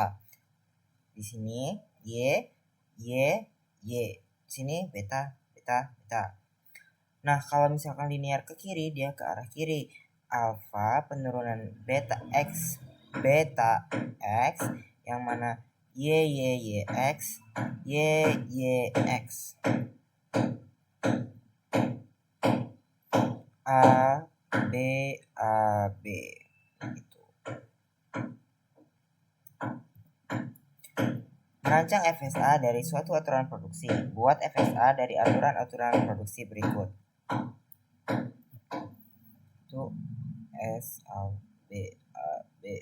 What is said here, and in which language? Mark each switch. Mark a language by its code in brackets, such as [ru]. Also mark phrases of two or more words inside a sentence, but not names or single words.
[id] Di sini Y, Y, Y. Di sini beta, beta, beta. Nah, kalau misalkan linear ke kiri, dia ke arah kiri. Alfa penurunan beta X, beta X, yang mana Y, Y, Y, X, Y, Y, X. A, B, A, B. Itu. Merancang FSA dari suatu aturan produksi. Buat FSA dari aturan-aturan produksi berikut. Itu S, A, B, A, B.